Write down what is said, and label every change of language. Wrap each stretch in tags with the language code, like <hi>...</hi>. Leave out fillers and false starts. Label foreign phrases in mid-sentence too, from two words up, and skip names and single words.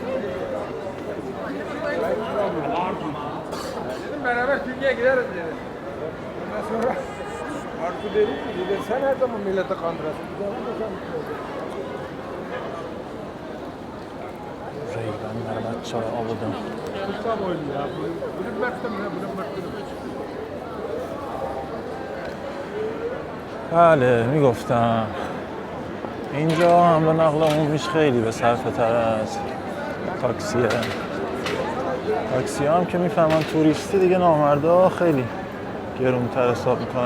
<tr>Dedim beraber Türkiye'ye gideriz dedim. Ondan sonra Artu dedi ki sen her zaman millete kandırasın. Bir zaman da sen</tr> <fa>ریگان در بچه های آبادان.</fa> <tr>Kısa boylu ya. Bloomberg'de mi ne? Bloomberg'de.</tr> <fa>بله میگفتم اینجا حمل نقل عمومیش خیلی به صرفه تر از تاکسیه. تاکسی هم که میفهمن توریستی دیگه نامردا خیلی گرونتر حساب میکنن.</fa>